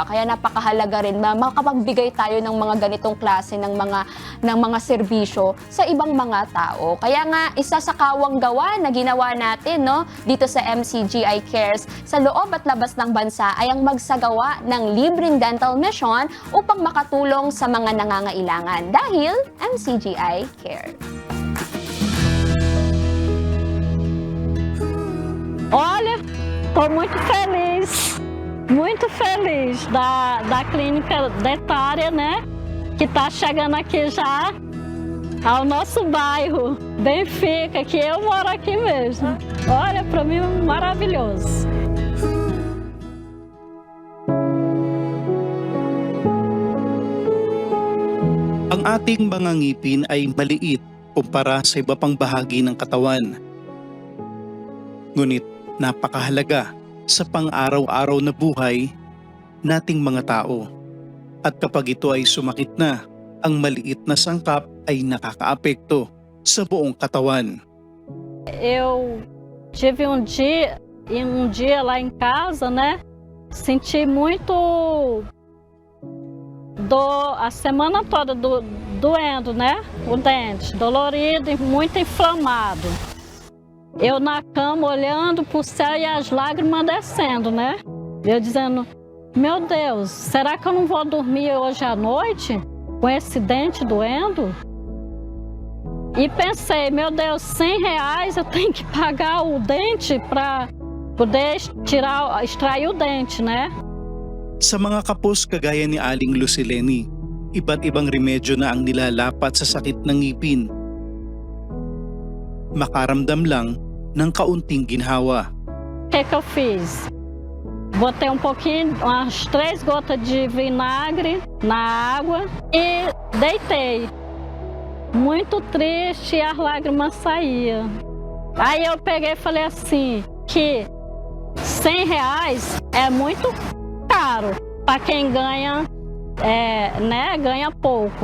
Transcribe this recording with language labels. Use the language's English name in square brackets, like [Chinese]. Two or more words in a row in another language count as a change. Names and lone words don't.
[Filipino] Kaya napakahalaga rin na makapagbigay tayo ng mga ganitong klase ng mga serbisyo sa ibang mga tao. Kaya nga isa sa kawang gawa na ginawa natin, no, dito sa MCGI Cares sa loob at labas ng bansa ay ang magsagawa ng libreng dental mission upang makatulong sa mga nangangailangan dahil MCGI Cares. [Portuguese] Olha, estou muito feliz da clínica dentária, né? Que está chegando aqui já ao nosso bairro, Benfica, que eu moro aqui mesmo. Olha, para mim é maravilhoso. [Filipino] Ang ating mga ngipin ay maliit kumpara sa iba pang bahagi ng katawan. Ngunit napakahalaga sa pang-araw-araw na buhay nating mga tao. At kapag ito ay sumakit na, ang maliit na sangkap ay nakakaapekto sa buong katawan. [Portuguese] Eu tive um dia lá em casa, né? Senti muito dor a semana toda doendo, né? O dente dolorido e muito inflamado. Eu na cama olhando pro céu e as lágrimas descendo, né? Eu dizendo, meu Deus, será que eu não vou dormir hoje à noite com esse dente doendo? E pensei, meu Deus, R$100 eu tenho que pagar o dente para poder extrair o dente, né? [Filipino] Sa mga kapos kagaya ni Aling Lucileni, iba't ibang remedyo na ang nilalapat sa sakit ng ngipin. Makaramdam lang ng kaunting ginhawa. [Portuguese] O que eu fiz? Botei pouquinho, umas 3 gotas de vinagre na água e deitei. Muito triste e as lágrimas saíam. Aí eu peguei e falei assim, que R$100 é muito caro para quem ganha, ganha pouco.